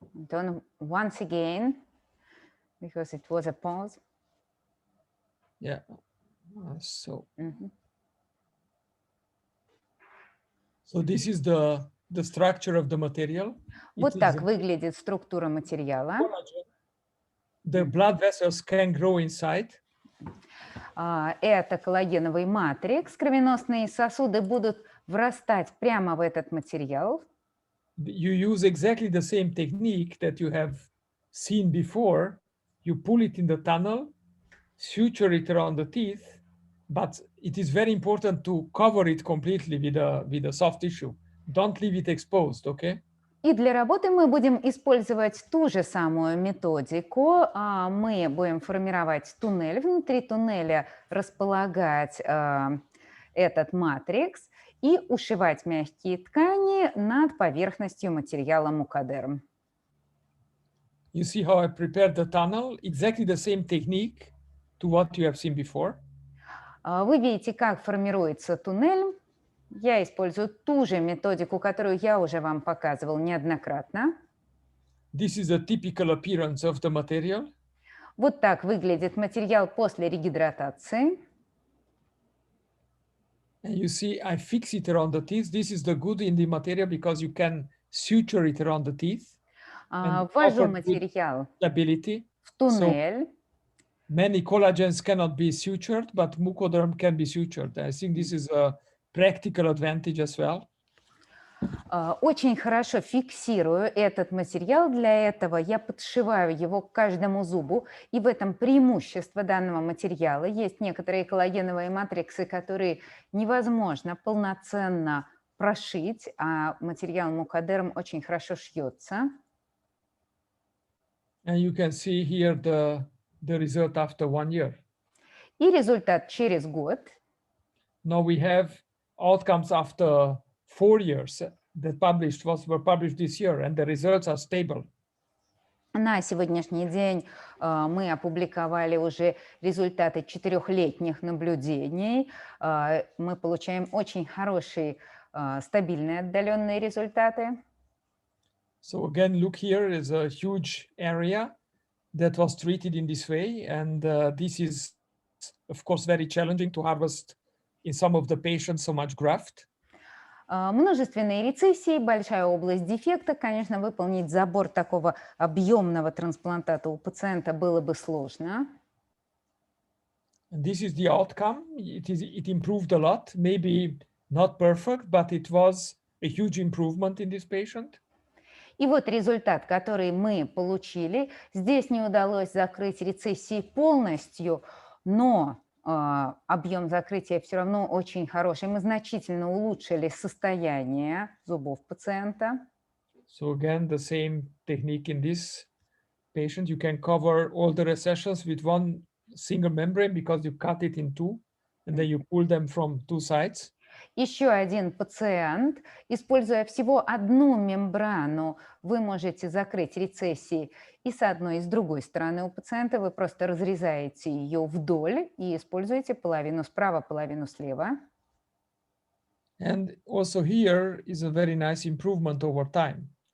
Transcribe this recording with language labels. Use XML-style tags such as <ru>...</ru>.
<en>Done once again, because it was a pause. Yeah. So this is the structure of the material.</en> <ru>Вот так выглядит структура материала.</ru> <en>The blood vessels can grow inside.</en> <ru>Это коллагеновый матрикс. Кровеносные сосуды будут врастать прямо в этот материал.</ru> <en>You use exactly the same technique that you have seen before. You pull it in the tunnel, suture it around the teeth, but it is very important to cover it completely with a soft tissue. Don't leave it exposed, okay?</en> <ru>И для работы мы будем использовать ту же самую методику. Мы будем формировать туннель, внутри туннеля располагать этот матрикс и ушивать мягкие ткани над поверхностью материала мукодерм.</ru> <en>You see how I prepared the tunnel? Exactly the same technique to what you have seen before.</en> <ru>Вы видите, как формируется туннель. Я использую ту же методику, которую я уже вам показывал неоднократно.</ru> <en>This is a typical appearance of the material.</en> <ru>Вот так выглядит материал после регидратации.</ru> <en>And you see, I fix it around the teeth. This is the good in the material because you can suture it around the teeth. And</en> <ru>Ввожу</ru> <en>offer good</en> <ru>материал</ru> <en>stability.</en> <ru>в туннель.</ru> <en>Many collagens cannot be sutured, but mucoderm can be sutured. I think this is a practical advantage as well.</en> <ru>Очень хорошо фиксирую этот материал. Для этого я подшиваю его к каждому зубу. И в этом преимущество данного материала. Есть некоторые коллагеновые матриксы, которые невозможно полноценно прошить, а материал мукодерм очень хорошо шьется.</ru> <en>And you can see here the result after 1 year.</en> <ru>И результат через год.</ru> <en>Now we have outcomes after 4 years that were published this year, and the results are stable.</en> <ru>На сегодняшний день мы опубликовали уже результаты 4-летних наблюдений. Мы получаем очень хорошие, стабильные отдаленные результаты.</ru> <en>So again, look, here is a huge area that was treated in this way, and this is, of course, very challenging to harvest in some of the patients so much graft.</en> <ru>Множественные рецессии, большая область дефекта. Конечно, выполнить забор такого объемного трансплантата у пациента было бы сложно.</ru> <en>And this is the outcome. It improved a lot, maybe not perfect, but it was a huge improvement in this patient.</en> <ru>И вот результат, который мы получили. Здесь не удалось закрыть рецессии полностью, но объем закрытия все равно очень хороший. Мы значительно улучшили состояние зубов пациента.</ru> <en>So again, the same technique in this patient. You can cover all the recessions with one single membrane because you cut it in two, and then you pull them from two sides.</en> <ru>Еще один пациент, используя всего одну мембрану, вы можете закрыть рецессии и с одной, и с другой стороны у пациента. Вы просто разрезаете ее вдоль и используете половину справа, половину слева.</ru> <en>And also here is a very nice improvement over time.</en>